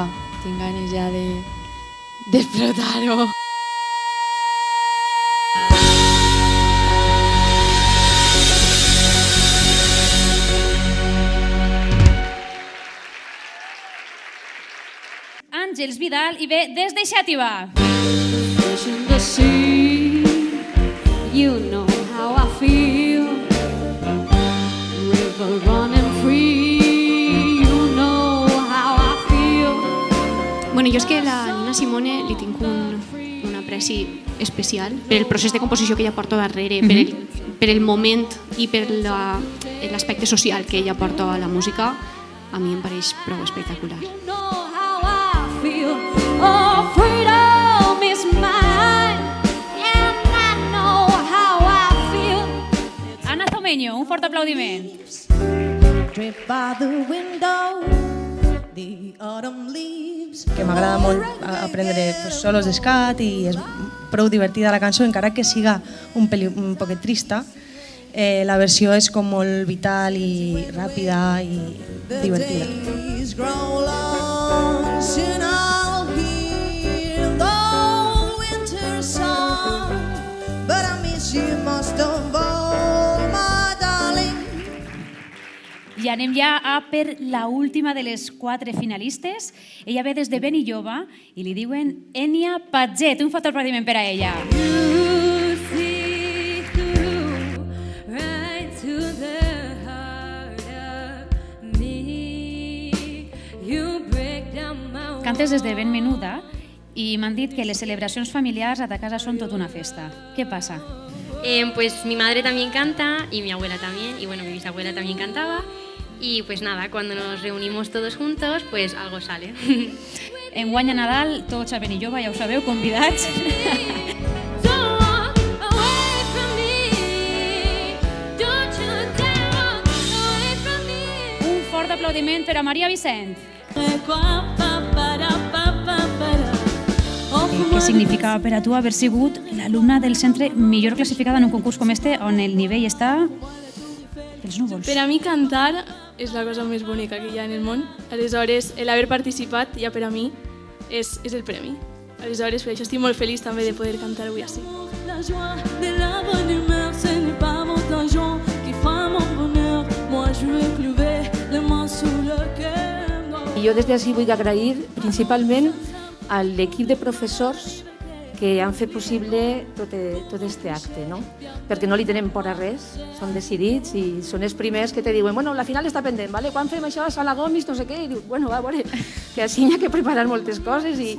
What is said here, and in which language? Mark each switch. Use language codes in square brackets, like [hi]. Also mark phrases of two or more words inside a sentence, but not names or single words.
[ca] Tinc ganes ja d'explotar-ho. Àngels Vidal i ve des de Xàtiva. [en] You know how I feel. River running free. You know how I feel. [ca] Bueno, jo és que a la Nina Simone li tinc un apreci especial per el procés de composició que ella porta darrere, per el moment i per l'aspecte social que ella porta a la música. A mi em pareix prou espectacular. [en] You know how I feel. Oh, freedom is mine. And I know how I feel. [ca] Ana Zomeño, un fort aplaudiment. [en] Drip by the window, the autumn leaves. [ca] Que m'agrada molt aprendre solos d'escat i és prou divertida la cançó, encara que siga un poquet trista. La versió és com molt vital i ràpida i divertida. [en] Days grow long, soon I'll hear the winter song, but I miss you most of all, my darling. [ca] I anem ja a per la última de les 4 finalistes. Ella ve des de Benilloba i li diuen Enya Patget. Un fort aplaudiment per a ella. [en] You see through right to the heart of me. You break down my [ca] Cantes des de ben menuda i m'han dit que les celebracions familiars a ta casa són tot una festa. Què passa? [es] Pues mi madre también canta y mi abuela también, y bueno, mi bisabuela también cantaba. Y pues nada, cuando nos reunimos todos juntos, pues algo sale. [ca] Enguany a Nadal, tots a Benilloba, ja ho sabeu, convidats. [en] Don't walk away from me. Don't you dare walk away from me. [ca] Un fort aplaudiment per a Maria Vicent. Què significa per a tu haver sigut l'alumna del centre millor classificada en un concurs com este, on el nivell està pels núvols? Per a mi cantar és la cosa més bonica que hi ha en el món. Aleshores, l'haver participat ja per a mi és el premi. Aleshores, per això estic molt feliç també de poder cantar avui així. [fr] La joie de la bonne humeur, ce n'est pas mon argent qui fera mon bonheur. Moi, je veux clouer les mains sous le cœur. [ca] I jo des d'ací vull agrair principalment a l'equip de professors que han fet possible tot este acte, no? Perquè no li tenen por a res, són decidits i són els primers que te diuen bueno, la final està pendent, ¿vale? Quan fem això a Sala Gomis, no sé què, i diu, bueno, va, a veure, que així hi ha que preparar moltes coses i...